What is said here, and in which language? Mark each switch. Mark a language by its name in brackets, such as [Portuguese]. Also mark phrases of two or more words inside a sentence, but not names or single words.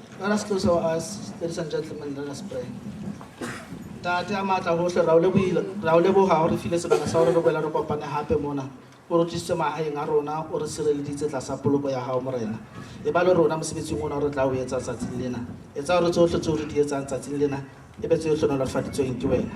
[English] Let us close our eyes, ladies and gentlemen, let us pray. [Southern Sotho] Tate a matla hohle ra o leboha hore file sebaka sa hore re boela re kopane hape mona. O re tlisitse mahaeng a rona, o re sireleditse tlasa poloko ya hao morena. E ba le rona mosebetsing ona o re tla o etsa tsatsing lena. Etsa hore tsohle tseo re di etsang tsatsing lena e be tseo hlonolofaditsweng ke wena.